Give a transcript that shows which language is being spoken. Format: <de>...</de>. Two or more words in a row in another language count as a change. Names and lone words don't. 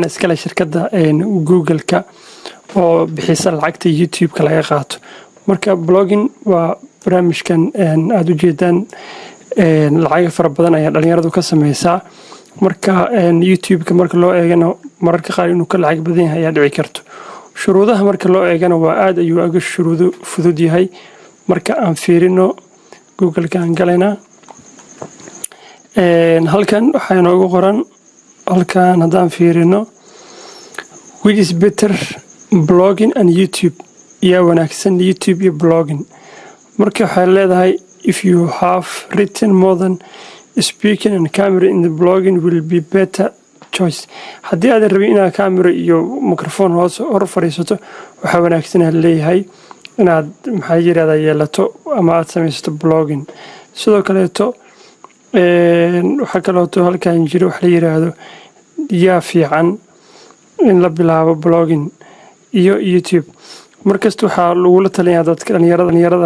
<so>iskale shirkadda Google-ka oo bixisa lacagta YouTube-ka laga qaato marka blogging waa barnaamijkan aad u jeedaan lacag fara badan ayaa dhalinyaradu ka samaysaa marka YouTube-ka marka loo eegana mararka qaar inuu ka lacag badan yahay ayaa dhici karto shuruudaha marka loo eegana waa aad ayuu aga shuruudo fudud yahay marka aan fiirino Google-ka aan galayna halkan waxaa inoogu qoran halkan haddaan fiirino</so> <en>which is better blogging and YouTube</en> <so>yaa wanaagsan YouTube iyo blogging marka waxay leedahay</so> <en>if you have written more than speaking and camera in the blogging will be better choice</en> <so>haddii aad rabin inaad camera iyo microphone hoos hor fadhiisato waxaa wanaagsan leeyahay inaad maxaa yiraahdaa yeelato ama aad samaysato blogging sidoo kaleeto waxaa kaleeto halkan jiro wax la yiraahdo yaa fiican in la bilaabo blogging iyo YouTube markasta waxaa lagula talinayaa dadka dhalinyarada</so>